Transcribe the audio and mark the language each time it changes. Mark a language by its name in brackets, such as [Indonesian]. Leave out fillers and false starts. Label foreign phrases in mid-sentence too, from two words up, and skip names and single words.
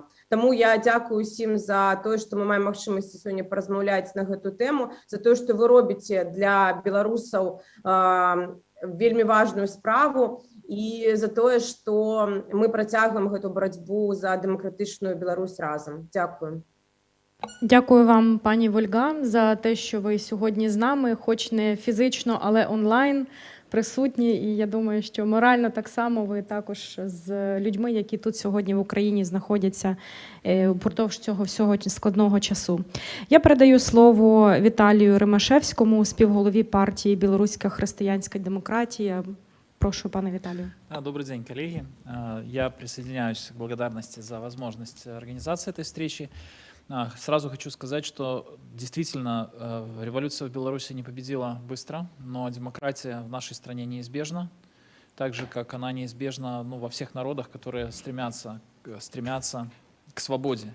[Belarusian] Таму я дзякую усім за тое, што мы маем магчымасці сёння паразмаўляць на гэту тэму, за тое, што вы робіце для беларусаў вельмі важную справу, і за тое, што мы працягваем гэту барацьбу за дэмакратычную Беларусь разам. [Ukrainian] Дякую. Дякую вам, пані Вольга, за те, що ви сьогодні з нами, хоч не фізично, але онлайн присутні. І я думаю, що морально так само ви також з людьми, які тут сьогодні в Україні знаходяться впродовж цього всього складного часу. Я передаю слово Віталію Ромашевському, співголові партії «Білоруська християнська демократія». Прошу, пане Виталию. [Russian] Добрый день, коллеги. Я присоединяюсь к благодарности за возможность организации этой встречи. Сразу хочу сказать, что действительно революция в Беларуси не победила быстро, но демократия в нашей стране неизбежна, так же, как она неизбежна во всех народах, которые стремятся к свободе.